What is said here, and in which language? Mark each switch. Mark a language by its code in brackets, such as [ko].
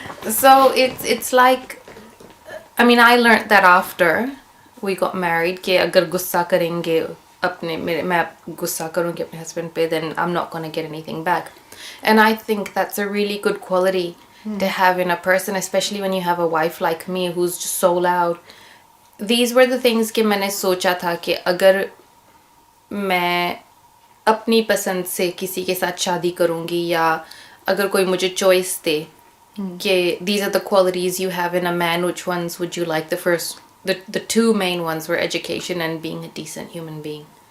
[en] So it's like, I mean, I learned that after we got married [hi] कि अगर गुस्सा करेंगे मैं गुस्सा करूँगी अपने husband पे, [en] then I'm not going to get anything back. And I think that's a really good quality to have in a person, especially when you have a wife like me who's just so loud. These were the things [hi] कि मैंने सोचा था कि अगर मैं अपनी पसंद से किसी के साथ शादी करूँगी या अगर कोई मुझे choice दे कि [en] these are the qualities you have in a man, which ones would you like? The two main ones were education and being a decent human being.